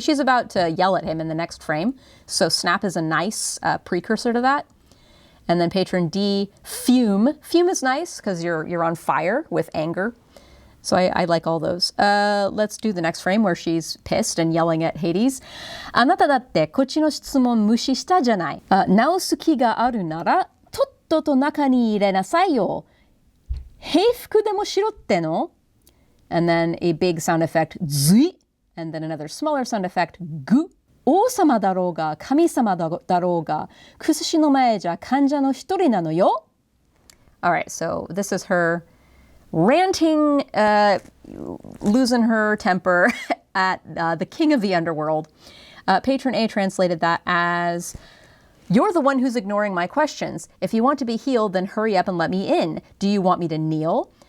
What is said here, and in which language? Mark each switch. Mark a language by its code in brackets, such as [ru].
[en] She's about to yell at him in the next frame. So snap is a nice precursor to that. And then Patron D, fume. Fume is nice because you're on fire with anger. So I like all those. Let's do the next frame where she's pissed and yelling at Hades. [ja] あなただってこっちの質問無視したじゃない。直す気があるならとっとと中に入れなさいよ。平服でもしろっての? [en] And then a big sound effect, ずい. And then another smaller sound effect, ぐ. [ja] 王様だろうが神様だろうがくすしの前じゃ患者の一人なのよ. [en] Alright, so this is her ranting, losing her temper at the king of the underworld. Patron A translated that as, you're the one who's ignoring my questions. If you want to be healed, then hurry up and let me in. Do you want me to kneel?